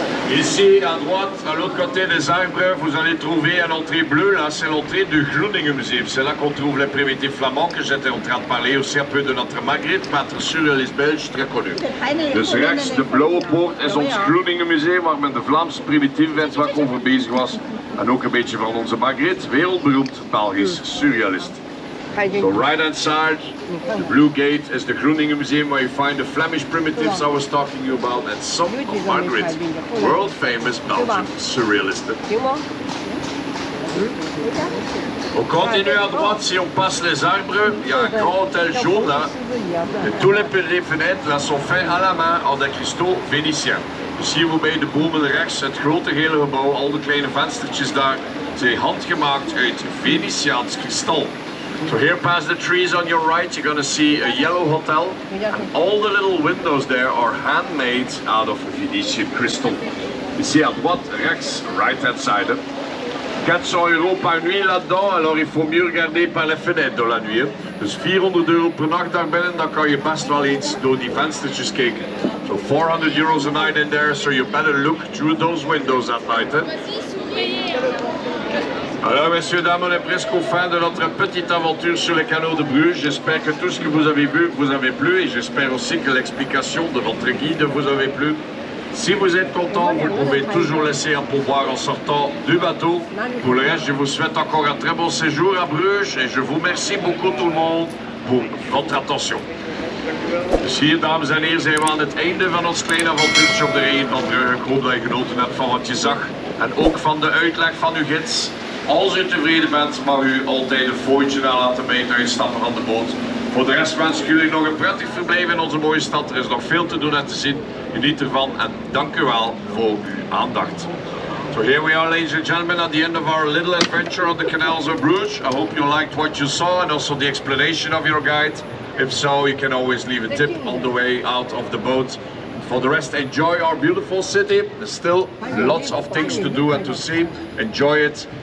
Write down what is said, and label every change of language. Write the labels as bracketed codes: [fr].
[fr] Ici, à droite, à l'autre côté des arbres, vous allez trouver une entrée bleue. Là, c'est l'entrée du Groningen Museum. C'est là qu'on trouve les primitifs flamands, que j'étais en train de parler aussi un peu de notre Margriet, peintre surrealist Belge, très connu. [nl] Dus rechts, de blauwe poort, is ons Groningen Museum, waar men de Vlaamse primitieve wetwerk over bezig was. En ook een beetje van onze Margriet, wereldberoemd Belgisch surrealist. [en] So right hand side, the blue gate is the Groningen Museum where you find the Flemish primitives I was talking to you about and some of Margaret, world famous Belgian surrealisten. [fr] On continue à droite, si on passe les arbres, il y a un grand hôtel jaune là. Et tous les fenêtres là sont faits à la main en des cristaux vénitiens. [nl] Dus hier bij de bomen rechts, het grote gele gebouw, al de kleine venstertjes daar, zijn handgemaakt uit Venetiaans kristal. [en] So here past the trees on your right, you're going to see a yellow hotel, and all the little windows there are handmade out of Venetian crystal. [fr] Ici à droite, [nl] rechts, [en] right hand side. [fr] 400 € par nuit là-dedans, alors il faut mieux regarder par les fenêtres de la nuit. [nl] Dus 400 € per nacht daar binnen, dan kan je best wel eens door die venstertjes kijken. [en] So 400 € a night in there, so you better look through those windows at night. [fr] Alors messieurs, dames, on est presque au fin de notre petite aventure sur les canaux de Bruges. J'espère que tout ce que vous avez vu vous avez plu et j'espère aussi que l'explication de votre guide vous avait plu. Si vous êtes content, vous pouvez toujours laisser un pourboire en sortant du bateau. Pour le reste, je vous souhaite encore un très bon séjour à Bruges et je vous remercie beaucoup tout le monde pour votre attention. [nl] Dus hier, dames en heren, zijn we aan het einde van ons kleine avontuurtje op de Rijn van Brugge. Ik hoop dat je genoten hebt van wat je zag en ook van de uitleg van uw gids. Als u tevreden bent, mag u altijd een fooitje nalaten bij het uitstappen van de boot. Voor de rest wens ik jullie nog een prettig verblijf in onze mooie stad. Er is nog veel te doen en te zien. Geniet ervan en dank u wel voor uw aandacht. [en] So here we are, ladies and gentlemen, at the end of our little adventure on the canals of Bruges. I hope you liked what you saw and also the explanation of your guide. If so, you can always leave a tip on the way out of the boat. For the rest, enjoy our beautiful city. There's still lots of things to do and to see. Enjoy it.